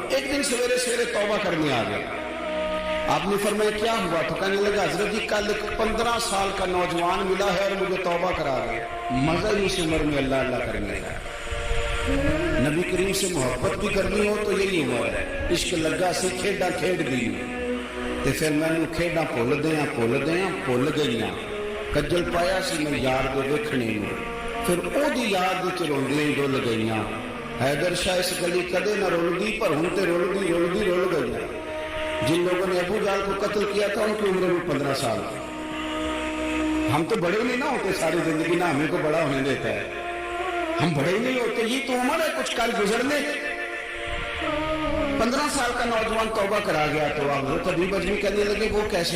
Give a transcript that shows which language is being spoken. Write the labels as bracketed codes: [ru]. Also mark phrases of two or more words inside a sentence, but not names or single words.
[ur] ایک دن سویرے سویرے توبہ کرنے آ گیا۔ آپ نے فرمایا کیا ہوا؟ تو کہنے لگا حضرت جی کل 15 سال کا نوجوان ملا ہے اور مجھے توبہ کرا گیا۔ مزہ ہی اس عمر میں اللہ اللہ کرنے کا۔ نبی کریم سے محبت بھی کرنی ہو تو یہی عمر ہے۔ [pa] عشق لگا سی کھیڈاں کھیڈ دی تے پھر میں نے کھیڈاں بھول گئیاں، کجل پایا سی میں یار دے ویکھنے نوں، پھر او دی یاد وچ روندیاں ہی ڈل گئیاں۔ حیدر شاہ اس گلی کدے نہ رلدی پر ہن تے رلدی رل گئیاں۔ [ur] جن لوگوں نے ابو جہل کو قتل کیا تھا ان کی عمر بھی 15 سال تھی۔ ہم تو بڑے نہیں نہ ہوتے ساری زندگی، نہ ہمیں کو بڑا ہونے دیتا ہے، ہم بڑے ہی نہیں ہوتے، یہ تو عمر ہے کچھ کل گزرنے۔ 15 سال کا نوجوان توبہ کرا گیا تو حضرت حبیب اجلی کہنے لگے وہ کیسے؟